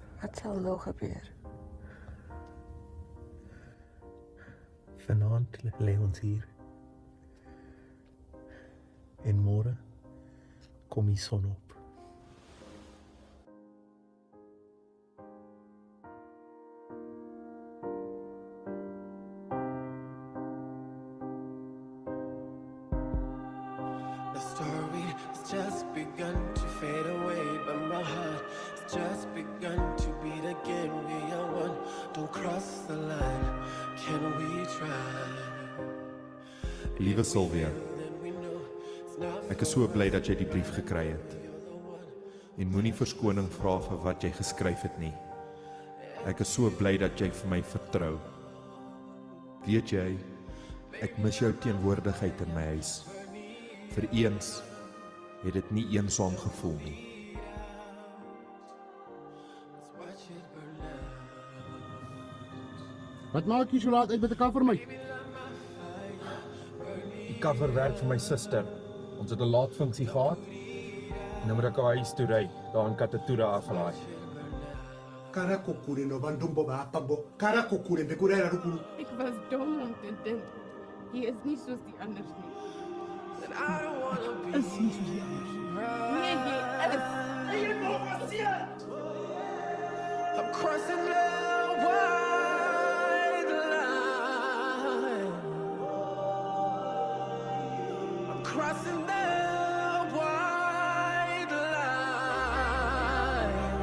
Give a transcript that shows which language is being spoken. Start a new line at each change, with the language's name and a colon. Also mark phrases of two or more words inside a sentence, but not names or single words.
Afrikaans: Wat sal nou gebeur? Vanaand lê ons hier. En môre kom die son op.
English: The story has just begun to fade away, but my heart has just begun to beat again. We are one, don't cross the line. Can we try?
Afrikaans: Liewe Sylvia, ek is so bly dat jy die brief gekry het. En moenie verskoning vra vir wat jy geskryf het nie. Ek is so bly dat jy vir my vertrou. Weet jy, ek mis jou teenwoordigheid in my huis. Vir eens het dit nie eensaam gevoel nie. Wat maak jy so laat uit met 'n cover my? Die cover werk vir my suster. Ons het 'n laatfunksie gehad. En nou moet ek haar huis toe ry, daar in Katatura aflaai. Karakokure no bandumbo ba pambo. Karakokure bekurera rukuru. Ek was dom om te dink hy is nie soos die anders nie. Is nie soos die anders. Nee, hy is.
English: I'm crossing the white line. I'm crossing the white line.